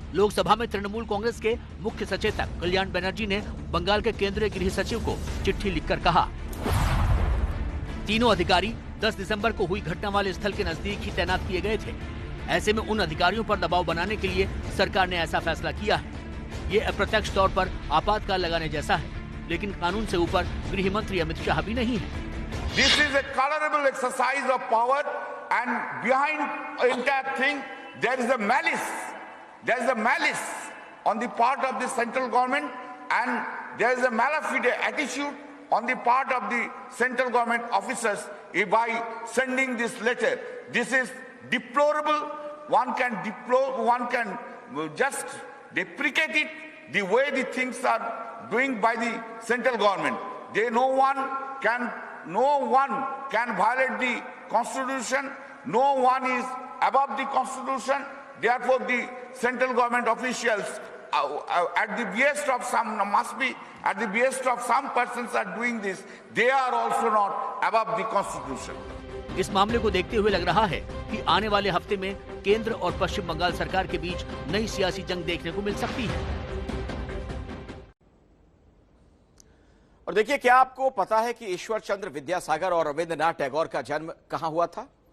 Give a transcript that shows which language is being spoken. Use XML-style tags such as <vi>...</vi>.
<hi>लोकसभा में तृणमूल कांग्रेस के मुख्य सचेतक कल्याण बनर्जी ने बंगाल के केंद्रीय गृह सचिव को चिट्ठी लिखकर कहा, तीनों अधिकारी 10 दिसंबर को हुई घटना वाले स्थल के नजदीक ही तैनात किए गए थे। ऐसे में उन अधिकारियों पर दबाव बनाने के लिए सरकार ने ऐसा फैसला किया है। ये अप्रत्यक्ष तौर पर आपातकाल लगाने जैसा है, लेकिन कानून से ऊपर गृह मंत्री अमित शाह भी नहीं है।</hi> <en>This is a colorable exercise of power, and behind the entire thing there is a malice. There is a malice on the part of the central government, and there is a malafide attitude on the part of the central government officers by sending this letter. This is deplorable. One can just deprecate it, the way the things are doing by the central government. No one can no one can violate the constitution. No one is above the constitution. Therefore, the central government officials at the behest of some must be at the behest of some persons are doing this. They are also not above the constitution.</en> <hi>इस मामले को देखते हुए लग रहा है कि आने वाले हफ्ते में केंद्र और पश्चिम बंगाल सरकार के बीच नई सियासी जंग देखने को मिल सकती है। और देखिए, क्या आपको पता है कि ईश्वर चंद्र विद्यासागर और रविंद्रनाथ टैगोर का जन्म कहां हुआ था?</hi>